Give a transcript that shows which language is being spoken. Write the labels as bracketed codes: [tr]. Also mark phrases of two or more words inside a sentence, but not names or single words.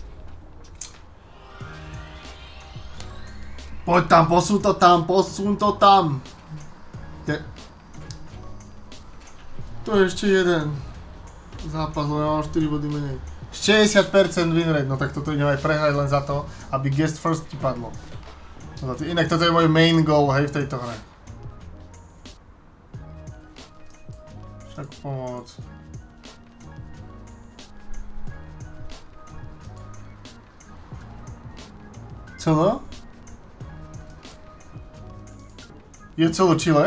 [sk] Poď tam, posun to tam. To je ešte jeden zápas, lebo ja mám 4 body menej. 60% [en] win rate, [sk] no tak toto idem aj prehrať len za to, aby [en] guest first [sk] ti padlo. Inak toto je môj [en] main goal, [sk] hej, v tejto hre. Však pomoc. Celé? Je celé Chile?